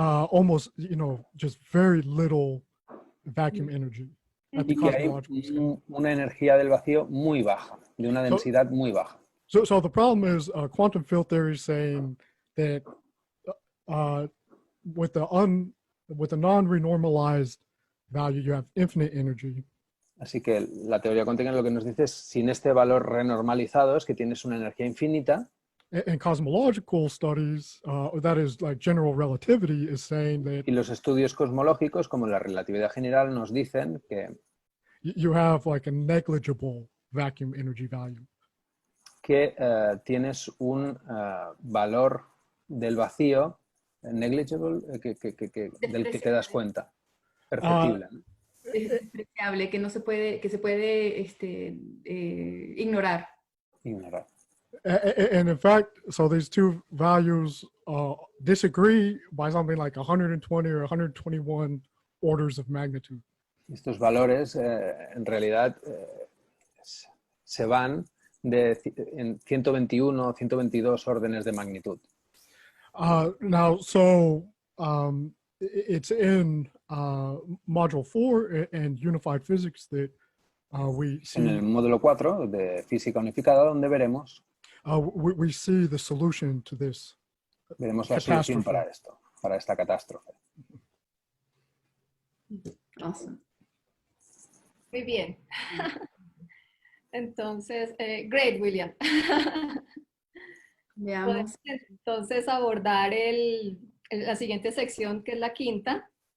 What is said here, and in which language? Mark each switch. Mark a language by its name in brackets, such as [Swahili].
[English] almost, you know, just very little vacuum energy. [Spanish] Y que hay una energía del vacío muy baja, de una densidad muy baja. [English] So the problem is quantum field theory saying that with the non-renormalized value you have infinite energy. [Spanish] Así que la teoría cuántica lo que nos dice es sin este valor renormalizado es que tienes una energía infinita. [English] And cosmological studies, that is like general relativity, is saying that. [Spanish] Y los estudios cosmológicos, como la relatividad general, nos dicen que [English] you have like a negligible vacuum energy value. [Spanish] Que tienes un valor del vacío negligible del que te das cuenta, perceptible. Es despreciable, que se puede ignorar. [English] And in fact, so these two values disagree by something like 120 or 121 orders of magnitude. [Spanish] Estos valores en realidad se van en 121 o 122 órdenes de magnitud. [English] Now, so it's in Module 4 and Unified Physics that we [Spanish] En el módulo 4 de Física Unificada, donde veremos [English] we see the solution to this. [Spanish] la solución Catástrofe. para esto, para esta catástrofe. [English] Awesome. [Spanish] Muy bien. Entonces, great, William. Veamos. Podemos entonces abordar la siguiente sección, que es la quinta.